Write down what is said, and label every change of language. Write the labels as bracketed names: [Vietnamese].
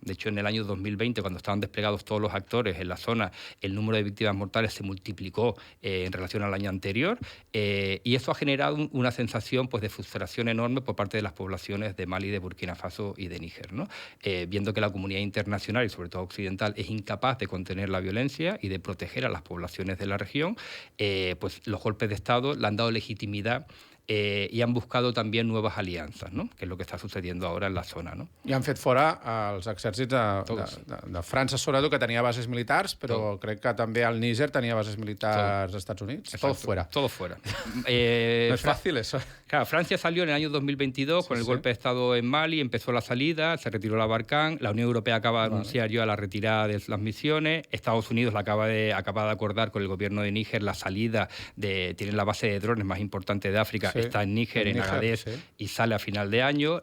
[Spanish] De hecho, en el año 2020, cuando estaban desplegados todos los actores en la zona, el número de víctimas mortales se multiplicó en relación al año anterior, y eso ha generado una sensación pues, de frustración enorme por parte de las poblaciones de Mali, de Burkina Faso y de Níger, ¿no? Viendo que la comunidad internacional y sobre todo occidental es incapaz de contener la violencia y de proteger a las poblaciones de la región, pues los golpes de Estado le han dado legitimidad i han buscado [Catalan] també noves aliances, [Spanish] no? [Catalan] Que és el que està [Spanish] sucediendo ahora [Catalan] en la zona. No? I han fet fora els exèrcits de França, sobretot, que tenia bases militars, però crec que també el Níger tenia bases militars als Estats Units. [Spanish] Todo fuera. Todo fuera. No es fácil eso. Claro, Francia salió en el año 2022 con el golpe de Estado en Mali, empezó la salida, se retiró la Barkhane, la Unión Europea acaba de anunciar ya la retirada de las misiones, Estados Unidos acaba de acordar con el gobierno de Níger la salida tiene la base de drones más importante de África, está en Níger, en Agadez, y sale a final de año.